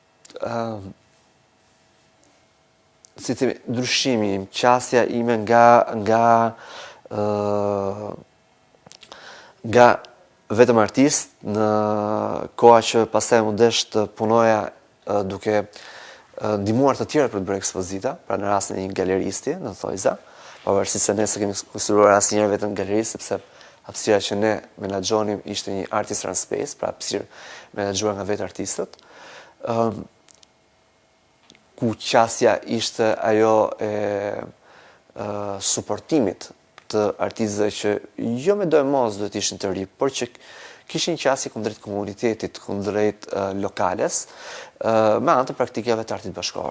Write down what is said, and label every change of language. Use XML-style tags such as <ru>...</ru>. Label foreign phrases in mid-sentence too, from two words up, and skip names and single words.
<sq>si themi, ndryshimi im, qasja ime nga vetëm artist në koha që pastaj më desh të punoja duke ndihmuar të tjerë për të bërë ekspozita, pra në rastin e një galeristi në thojza, pavarësisht se ne s'e kemi konsideruar asnjëherë vetëm galerist, sepse hapësira që ne menaxhonim ishte një</sq> <en>artist run space,</en> <sq>pra hapësirë menaxhuar nga vetë artistët, ku qasja ishte ajo e suportimit të artistëve që jo me dojë mos duhet ishin të ri, por që kishin qasje kundrejt komunitetit, kundrejt lokales, me anë të praktikave të artit bashkëkor.</sq>